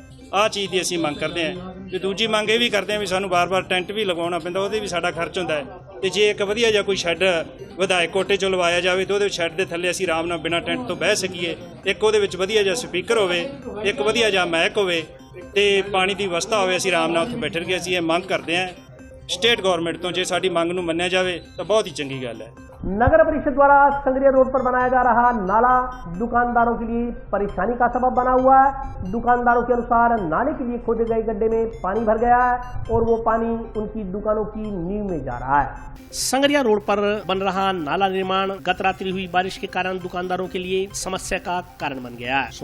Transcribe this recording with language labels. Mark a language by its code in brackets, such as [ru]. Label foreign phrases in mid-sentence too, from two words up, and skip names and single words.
[pa] ਆਹ ਚੀਜ਼ ਦੀ ਅਸੀਂ ਮੰਗ ਕਰਦੇ ਹਾਂ ਤੇ ਦੂਜੀ ਮੰਗ ਇਹ ਵੀ ਕਰਦੇ ਹਾਂ ਵੀ ਸਾਨੂੰ ਵਾਰ-ਵਾਰ ਟੈਂਟ ਵੀ ਲਗਾਉਣਾ ਪੈਂਦਾ, ਉਹਦੇ ਵੀ ਸਾਡਾ ਖਰਚ ਹੁੰਦਾ ਹੈ ਤੇ ਜੇ ਇੱਕ ਵਧੀਆ ਜਿਹਾ ਕੋਈ ਸ਼ੈੱਡ ਵਿਧਾਇਕ ਕੋਟੇ 'ਚੋਂ ਲਵਾਇਆ ਜਾਵੇ ਤੇ ਉਹਦੇ ਸ਼ੈੱਡ ਦੇ ਥੱਲੇ ਅਸੀਂ ਆਰਾਮ ਨਾਲ ਬਿਨਾਂ ਟੈਂਟ ਤੋਂ ਬਹਿ ਸਕੀਏ, ਇੱਕ ਉਹਦੇ ਵਿੱਚ ਵਧੀਆ ਜਿਹਾ ਸਪੀਕਰ ਹੋਵੇ, ਇੱਕ ਵਧੀਆ ਜਿਹਾ ਮੈਕ ਹੋਵੇ ਤੇ ਪਾਣੀ ਦੀ ਵਿਵਸਥਾ ਹੋਵੇ, ਅਸੀਂ ਆਰਾਮ ਨਾਲ ਉੱਥੇ ਬੈਠ ਕੇ ਅਸੀਂ ਇਹ ਮੰਗ ਕਰਦੇ ਹਾਂ [en] state government [pa] तो। ਜੇ ਸਾਡੀ ਮੰਗ ਨੂੰ ਮੰਨਿਆ ਜਾਵੇ ਤਾਂ ਬਹੁਤ ਹੀ ਚੰਗੀ ਗੱਲ ਹੈ। [hi] नगर परिषद द्वारा संगरिया रोड पर बनाया जा रहा नाला दुकानदारों के लिए परेशानी का सबब बना हुआ है। दुकानदारों के अनुसार नाले के लिए खोदे गए गड्ढे में पानी भर गया है और वो पानी उनकी दुकानों की नींव में जा रहा है। संगरिया रोड पर बन रहा नाला निर्माण गत रात्रि हुई बारिश के कारण दुकानदारों के लिए समस्या का कारण बन गया है।